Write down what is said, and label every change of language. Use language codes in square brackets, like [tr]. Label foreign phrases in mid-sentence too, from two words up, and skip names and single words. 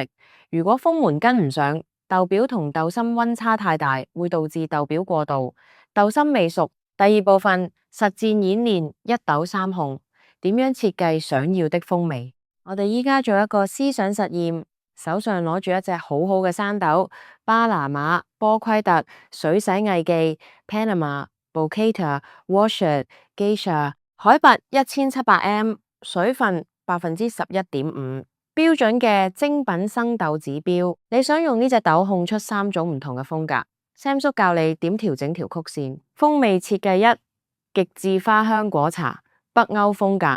[yue] 如果風門跟唔上，豆表同豆心溫差太大，會導致豆表過渡，豆心未熟。第二部分實戰演練，一豆三烘，點樣設計想要的風味？我哋依家做一個思想實驗，手上攞住一隻好好嘅生豆，巴拿馬、波奎特、水洗藝妓、Panama、Bocata、Washer、Geisha，海拔1700m，水分11.5%，標準嘅精品生豆指標。你想用呢隻豆烘出3種唔同嘅風格 ，Sam 叔教你點調整條曲線。風味設計1：極致花香果茶，北歐風格。